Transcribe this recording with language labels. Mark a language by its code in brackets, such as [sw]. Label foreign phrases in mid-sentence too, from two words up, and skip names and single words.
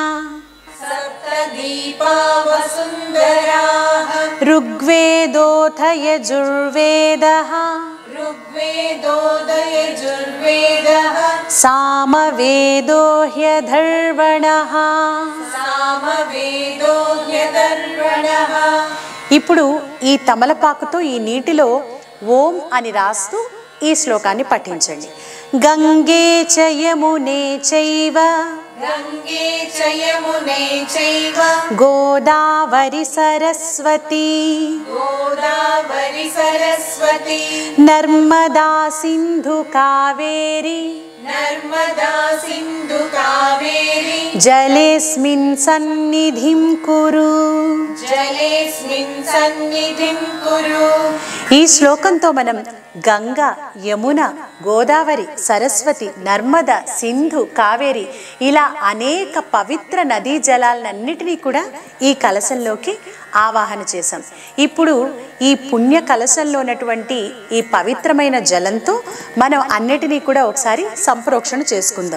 [sa] सप्तदीपा वसुन्धराः ఋగ్వేదోథ యజుర్వేదః ऋग्वेदोदयजुर्वेदः సామవేదో హ్యధర్వణః. सामवेदो ह्यधर्वणः. [te] ఇప్పుడు ఈ తమలపాకుతో ఈ నీటిలో ఓం అని రాస్తూ ఈ శ్లోకాన్ని పఠించండి. [sa] గంగే చ యమునే చైవ गङ्गे च यमुने चैव గోదావరి సరస్వతి गोदावरि सरस्वती నర్మదా సింధు కావేరి नर्मदा सिन्धु कावेरी జలేస్మిన్ సన్నిధిం కురు. जलेऽस्मिन् सन्निधिं कुरु. [te] ఈ శ్లోకంతో మనం గంగ, యమున, గోదావరి, సరస్వతి, నర్మద, సింధు, కావేరి ఇలా అనేక పవిత్ర నదీ జలాలన్నిటినీ కూడా ఈ కలశంలోకి ఆవాహన చేశాం. ఇప్పుడు ఈ పుణ్య కలశంలో ఉన్నటువంటి ఈ పవిత్రమైన జలంతో మనం అన్నిటినీ కూడా ఒకసారి సంప్రోక్షణ చేసుకుందాం.